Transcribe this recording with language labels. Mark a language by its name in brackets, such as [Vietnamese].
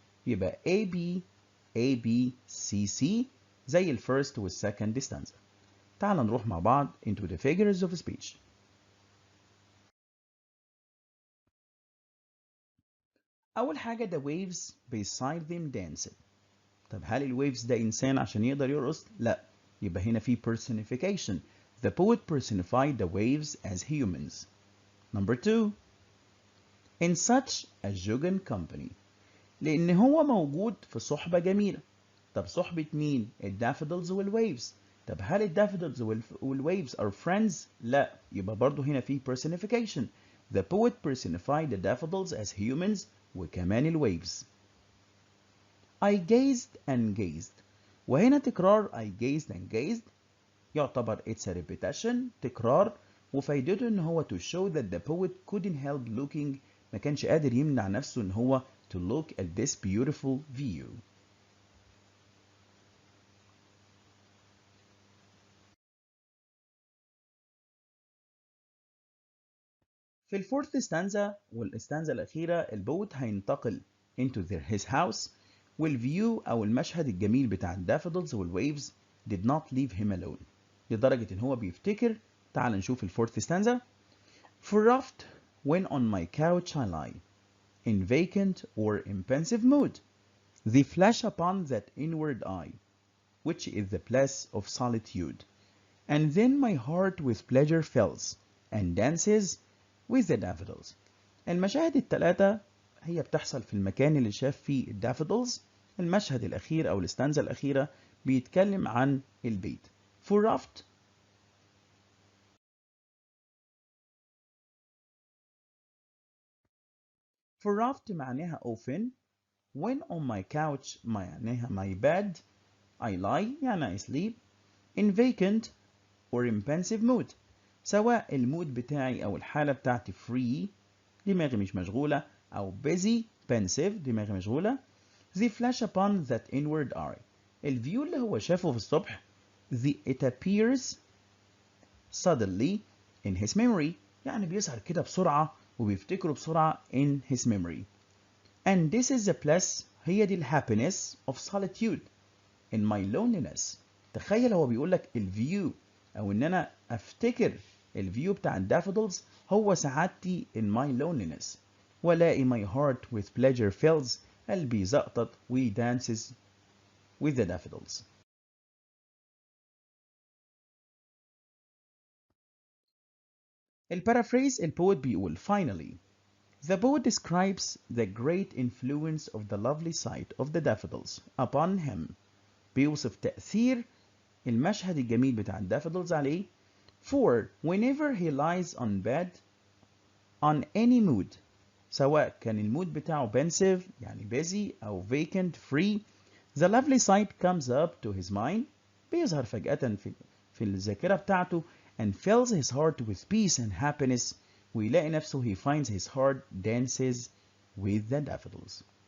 [Arabic] يبقى A B A B C C زي الفيرست والسكند stanza. تعال نروح مع بعض [English] into the figures of speech. [Arabic] أول حاجة [English] the waves beside them danced. [Arabic] طب هل الwaves ده إنسان عشان يقدر يرقص؟ لا. يبقى هنا في personification. [English] The poet personified the waves as humans. Number 2. In such a jocund company. [Arabic] لأن هو موجود في صحبة جميلة. طب صحبة مين؟ الدافودلز والwaves. طب هل الدافودلز والwaves [English] are friends؟ [Arabic] لا. يبقى برضو هنا في personification. [English] The poet personified the daffodils as humans [Arabic] وكمان [English] الwaves. I gazed and gazed. [Arabic] وهنا تكرار [English] I gazed and gazed [Arabic] يعتبر [English] it's a repetition [Arabic] تكرار وفايدته ان هو [English] to show that the poet couldn't help looking [Arabic] ما كانش قادر يمنع نفسه ان هو [English] to look at this beautiful view. [Arabic] في الفورث stanza والستانزا الأخيرة البوت هينتقل [English] into his house [Arabic] والفيو أو المشهد الجميل بتاع الدافودلز والwaves [English] did not leave him alone [Arabic] لدرجة إن هو بيفتكر. تعال نشوف الفورث stanza. [English] For oft when on my couch I lie in vacant or in pensive mood they flash upon that inward eye which is the place of solitude and then my heart with pleasure fills and dances with the daffodils. [Arabic] المشاهد الثلاثة هي بتحصل في المكان اللي شاف فيه الدافودلز. المشهد الأخير أو الستانزا الأخيرة بيتكلم عن البيت. [English] For oft for oft معناها often. When on my couch معناها my bed. I lie يعني I sleep. In vacant or in pensive mood. [Arabic] سواء المود بتاعي أو الحالة بتاعتي free دماغي مش مشغولة أو busy pensive دماغي مشغولة. [English] They flash upon that inward eye. [Arabic] الفيو اللي هو شافه في الصبح [English] it appears suddenly in his memory. [Arabic] يعني بيظهر كده بسرعة وبيفتكره بسرعة [English] in his memory. And this is the bliss, [Arabic] هي دي [English] happiness of solitude in my loneliness. [Arabic] تخيل هو بيقول لك الفيو او ان انا افتكر الفيو بتاع الدافودلز هو سعادتي [English] in my loneliness. [Arabic] والاقي [English] my heart with pleasure fills، [Arabic] قلبي زقطت [English] we dances with the daffodils. [Arabic] البارافريز البوت بيقول [English] finally the poet describes the great influence of the lovely sight of the daffodils upon him. [Arabic] بيوصف تأثير المشهد الجميل بتاع الدافودلز عليه. [English] For whenever he lies on bed on any mood، [Arabic] سواء كان المود بتاعه [English] pensive يعني busy أو vacant free، the lovely sight comes up to his mind، [Arabic] بيظهر فجأة في الذاكرة بتاعته [English] and fills his heart with peace and happiness، [Arabic] ويلاقي نفسه [English] he finds his heart dances with the daffodils.